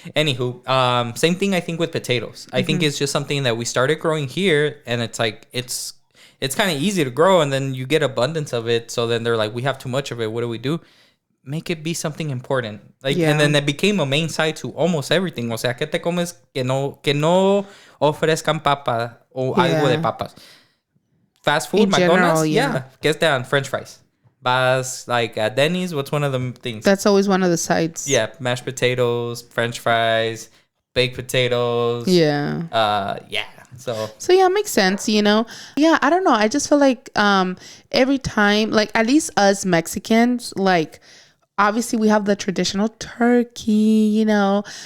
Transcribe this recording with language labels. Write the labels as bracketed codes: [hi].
[en] Anywho, same thing I think with potatoes. I think it's just something that we started growing here, and it's like it's kind of easy to grow, and then you get abundance of it. So then they're like, we have too much of it. What do? Make it be something important. Like, and then it became a main side to almost everything. [es] O sea, ¿qué te comes que no ofrezcan papa o algo de papas? [en] Fast food, in McDonald's, general, Get down, French fries. Vas, like, at Denny's, what's one of the things? That's always one of the sides. Yeah, mashed potatoes, French fries, baked potatoes. Yeah. Yeah. So yeah, it makes sense, you know. Yeah, I don't know. I just feel like every time, like at least us Mexicans, like obviously we have the traditional turkey, you know.